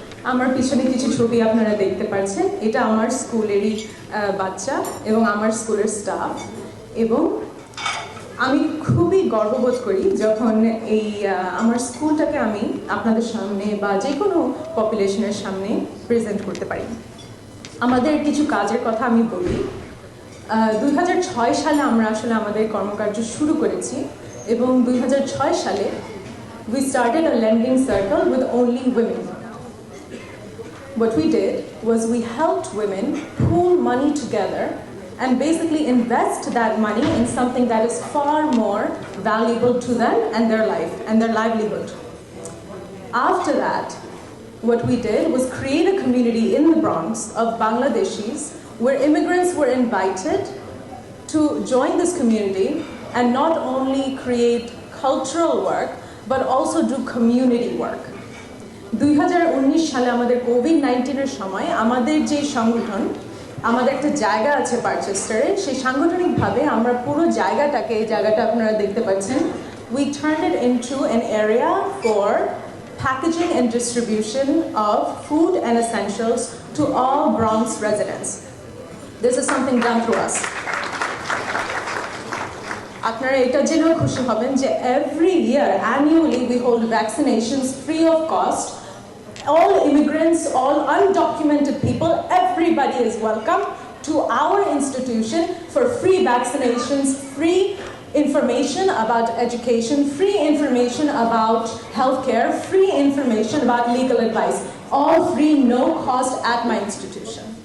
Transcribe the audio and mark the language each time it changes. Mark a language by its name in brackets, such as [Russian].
[Bangla] আমার পিছনে কিছু ছবি আপনারা দেখতে পাচ্ছেন, এটা আমার স্কুলেরই বাচ্চা এবং আমার স্কুলের স্টাফ, এবং আমি খুবই গর্ববোধ করি যখন এই আমার স্কুলটাকে আমি আপনাদের সামনে বা যে কোনো পপুলেশনের সামনে প্রেজেন্ট করতে পারি। আমাদের কিছু কাজের কথা আমি বলি। 2006 সালে আমরা আসলে আমাদের কর্মকার্য শুরু করেছি, এবং 2006 সালে [English] we started a lending circle with only women. What we did was we helped women pool money together and basically invest that money in something that is far more valuable to them and their life and their livelihood. After that, what we did was create a community in the Bronx of Bangladeshis where immigrants were invited to join this community and not only create cultural work, but also do community work. [Bangla] 2019 সালে আমাদের COVID-19 সময় আমাদের যে সংগঠন আমাদের একটা জায়গা আছে পারচেস্টারে সেই সাংগঠনিকভাবে আমরা পুরো জায়গাটাকে এই জায়গাটা আপনারা দেখতে পাচ্ছেন [English] we turned it into an area for packaging and distribution of food and essentials to all Bronx residents. This is something done through us. [Bangla] আপনারা এটা জেনেও খুশি হবেন যে [English] every year annually we hold vaccinations free of cost. All immigrants, all undocumented people, everybody is welcome to our institution for free vaccinations, free information about education, free information about healthcare, free information about legal advice, all free, no cost at my institution.